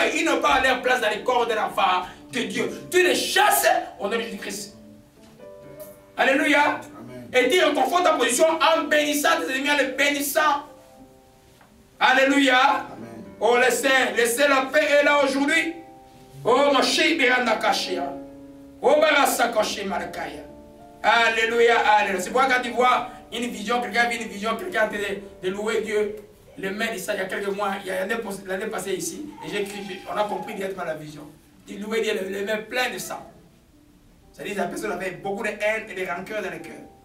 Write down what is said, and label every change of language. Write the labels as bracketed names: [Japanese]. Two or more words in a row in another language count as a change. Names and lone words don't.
[French] Ils n'ont pas leur place dans les corps de l'enfant de Dieu. Tu les chasses au nom de Jésus-Christ. Alléluia. Amen. Et tu reconfortes ta position en bénissant tes ennemis, en les bénissant. Alléluia. Amen. Oh les saints, la paix est là aujourd'hui. Oh mon chibiranda kashia. Oh barasa koshi marakaya. Alléluia, alléluia. C'est pourquoi quand tu vois une vision, quelqu'un vit une vision, quelqu'un de louer Dieu, le maire dit ça il y a quelques mois, il y a l'année passée ici, et j'ai écrit, on a compris directement la vision. Il louait Dieu, les mains pleines de sang. C'est-à-dire que la personne avait beaucoup de haine et de rancœur dans le cœur.